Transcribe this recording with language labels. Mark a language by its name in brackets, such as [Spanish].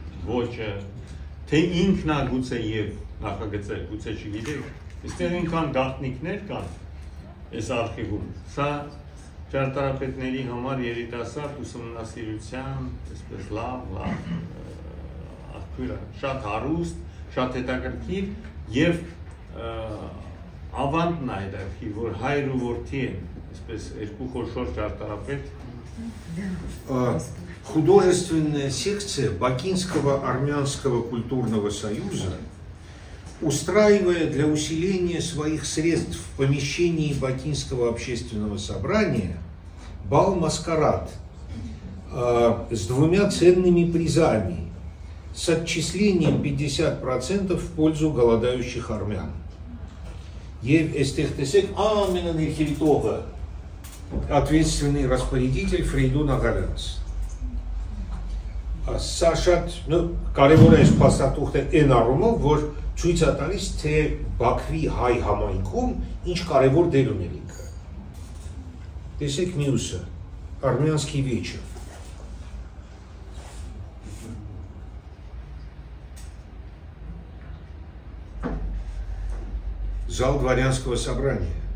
[Armenian] ոճը, թե ինքն է գուցե և նախագծել, գուցե չգիտեք, այստեղ ինքան գաղտնիքներ կան այս արխիվում, սա ճարտարապետների համար երիտասարդ ուսումնասիրության, այսպես լավ աղբյուր է, շատ հարուստ, շատ հետաքրքիր և ավանդն է հետաքրքիր, որ հայր ու որդի են, այսպես երկու խոշոր ճարտարապետ։ [Russian] Художественная секция Бакинского армянского культурного союза, устраивая для усиления своих средств в помещении Бакинского общественного собрания бал-маскарад с 2 ценными призами, с отчислением 50% в пользу голодающих армян. [Armenian] Եվ այստեղ տեսեք ամենաներքևիտողը [Russian] ответственный распорядитель [Armenian] Ֆրեյդուն Աղալյանց։ Սա շատ կարևոր է այս փաստաթուղթը այն առումով, որ ցույց է տալիս, թե Բաքվի հայ համայնքում ինչ կարևոր դեր ուներ ինքը։ Տեսեք մյուսը, [Russian] Армянский вечер։ Зал дворянского собрания.